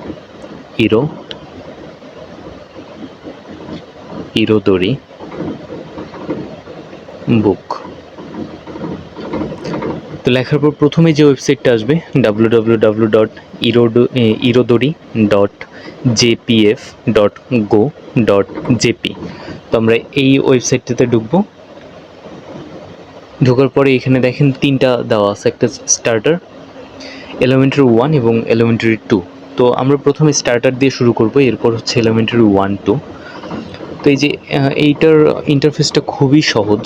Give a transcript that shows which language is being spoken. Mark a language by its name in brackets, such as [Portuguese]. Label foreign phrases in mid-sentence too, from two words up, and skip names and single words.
[Bangla] ইরোদরি বুক। তো লেখার পর প্রথমে যে ওয়েবসাইটটা আসবে www.irodori.jpf.go.jp। তো আমরা এই ওয়েবসাইটটাতে ঢুকবো। ঢোকার পরে এখানে দেখেন তিনটা দেওয়া আছে, একটা স্টার্টার, এলিমেন্টারি 1 এবং এলিমেন্টারি 2। তো আমরা প্রথমে স্টার্টার দিয়ে শুরু করব, এরপর হচ্ছে এলিমেন্টারি 1, 2। তো এই যে এইটার ইন্টারফেসটা খুবই সহজ।